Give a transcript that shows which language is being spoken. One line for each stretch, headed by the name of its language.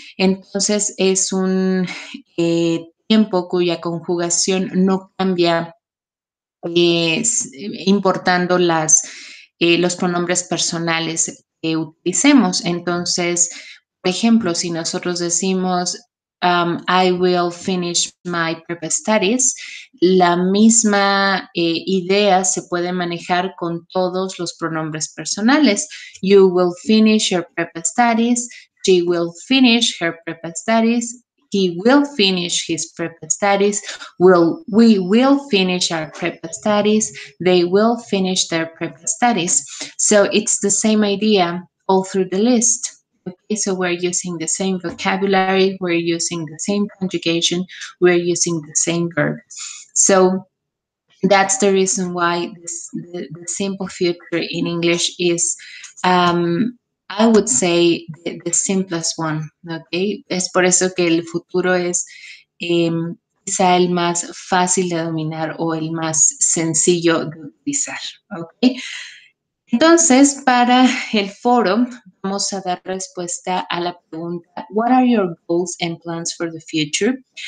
Spanish: Entonces es un tiempo cuya conjugación no cambia importando los pronombres personales que utilicemos. Entonces, por ejemplo, si nosotros decimos
English: I will finish my prep studies,
Spanish: la misma idea se puede manejar con todos los pronombres personales.
English: You will finish your prep studies. She will finish her prep studies. He will finish his prep studies. We will finish our prep studies. They will finish their prep studies. So it's the same idea all through the list. Okay, so we're using the same vocabulary, we're using the same conjugation, we're using the same verb. So that's the reason why the simple future in English is, I would say, the simplest one, okay?
Spanish: Es por eso que el futuro es quizá el más fácil de dominar o el más sencillo de utilizar, ok? Entonces, para el foro, vamos a dar respuesta a la pregunta,
English: what are your goals and plans for the future?